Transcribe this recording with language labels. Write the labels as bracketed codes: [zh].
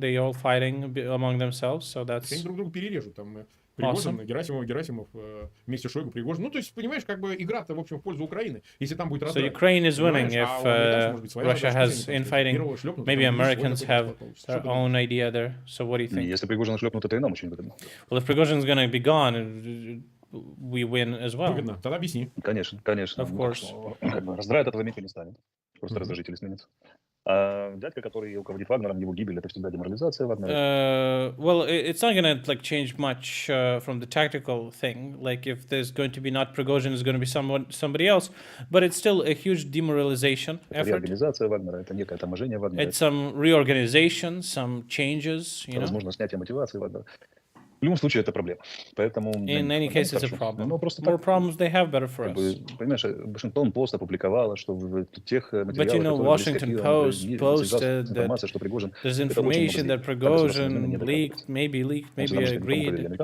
[en] They all fighting among themselves, so that's [ru] Пригожин, Герасимов, вместе с Шойгу, Пригожин. Ну, то есть, понимаешь, как бы игра-то, в общем, в пользу Украины. Если там будет раздрай. [en] So Ukraine is winning if Russia has infighting. Maybe Americans have their own idea there. So what do you think? [ru] Если Пригожин шлепнут, это и нам очень выгодно. [en] Well, if Prigozhin is going to be gone, we win as well. [ru] Выгодно. Тогда объясни. Конечно, конечно. [en] Of course. [ru] Раздрай от этого никто не станет. Просто раздражители сменятся. А дядька, который руководит Вагнером, его гибель, это всегда деморализация Вагнера. [en] Well, it's not going to like change much from the tactical thing. Like if there's going to be not Prigozhin, it's going to be somebody else, but it's still a huge demoralization effort. [ru] Реорганизация Вагнера, это некое таможение Вагнера. [en] It's some reorganization, some changes, you know. [ru] Возможно, снятие мотивации Вагнера. В любом случае, это проблема. Поэтому, [en] in any case, it's a problem. More problems they have, better for us. [ru] Понимаешь, Washington Post опубликовала, что в тех материалах, [en] But you know, Washington Post posted that there's information that Prigozhin leaked, maybe agreed.